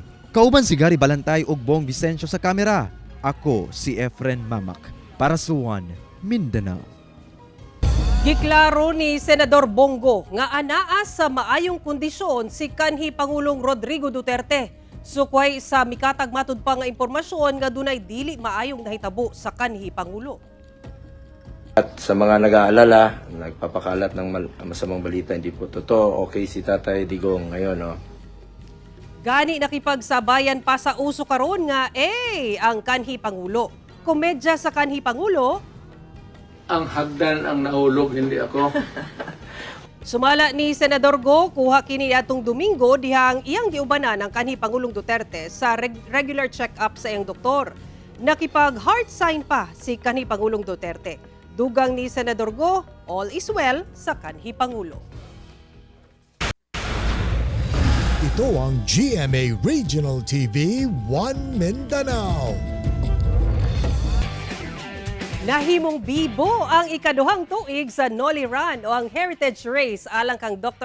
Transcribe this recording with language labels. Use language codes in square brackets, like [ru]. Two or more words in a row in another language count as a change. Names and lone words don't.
[ceb] Kauban si Gary Balantay ug Bong Vicencio sa kamera. Ako si Efren Mamak para sa One Mindanao. Giklaro ni Senador Bongo nga anaa sa maayong kondisyon si kanhi Pangulong Rodrigo Duterte. Sukway sa mikatag matud pa nga impormasyon nga dunay dili maayong nahitabo sa kanhi Pangulo. [tl] At sa mga nag-aalala, nagpapakalat ng masamang balita, hindi po totoo. Okay si Tatay Digong ngayon, no? [ceb] Gani nakipagsabayan pa sa uso karon nga ang kanhi Pangulo. Komedya sa kanhi Pangulo. [tl] Ang hagdan ang naulog, hindi ako. [ceb] Sumala ni Senador Go, kuha kini atong Domingo dihang iyang giubanan ng kanhi Pangulong Duterte sa regular check-up sa iyang doktor. Nakipag [en] heart sign [ceb] pa si kanhi Pangulong Duterte. Dugang ni Senador Go, [en] all is well [ceb] sa kanhi Pangulo. [tl] Ito ang GMA Regional TV 1 Mindanao. [ceb] Nahimong bibo ang ikaduhang tuig sa Noli Run o ang Heritage Race alang kang Dr.